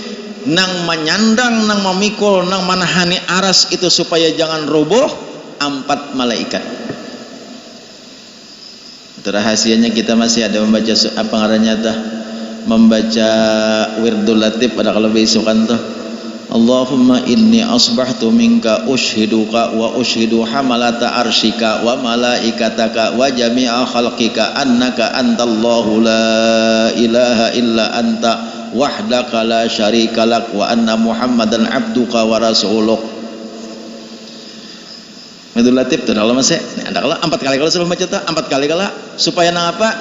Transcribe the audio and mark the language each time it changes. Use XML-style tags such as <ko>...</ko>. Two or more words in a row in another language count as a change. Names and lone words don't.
<bjn>Nang menyandang, nang memikul, nang manahani aras itu supaya jangan roboh 4 malaikat. Itu rahasianya kita masih ada membaca apa ngarannya tah? Membaca Wirdul Latif pada kalau besokan tuh.</bjn> <ar>اللهم إني أصبحت منك أشهدك وأشهد حملة عرشك وملائكتك وجميع خلقك أنك أنت الله لا إله إلا أنت وحدك لا شريك لك وأن محمدا عبدك ورسولك.</ar> <bjn>Wirdul Latif tuh kalau masih ada kalau 4 kali kalau sudah baca tuh 4 kali kalau supaya nang apa?</bjn>